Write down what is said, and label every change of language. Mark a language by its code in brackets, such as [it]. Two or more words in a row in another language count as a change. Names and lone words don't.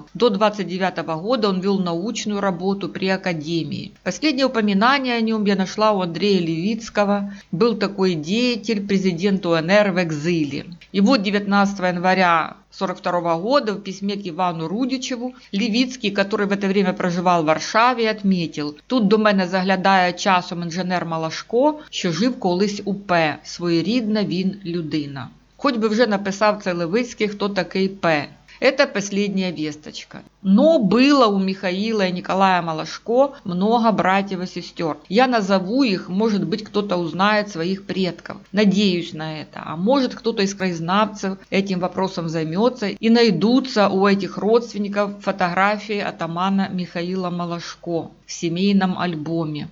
[ru] До 1929 года он вел научную работу при академии. Последнее упоминание о нем я нашла у Андрея Левицкого. Был такой деятель, президент УНР в экзиле. И вот 19 января 1942 года в письме к Ивану Рудичеву Левицький, который в это время проживал в Варшаві, отметил: [uk] «Тут до мене заглядає часом інженер Малашко, що жив колись у П. Своєрідна він людина». Хоч би вже написав це Левицький, хто такий П. [ru] Это последняя весточка. Но было у Михаила и Николая Малашко много братьев и сестер. Я назову их, может быть, кто-то узнает своих предков. Надеюсь на это. А может, кто-то из краезнавцев этим вопросом займется и найдутся у этих родственников фотографии атамана Михаила Малашко в семейном альбоме.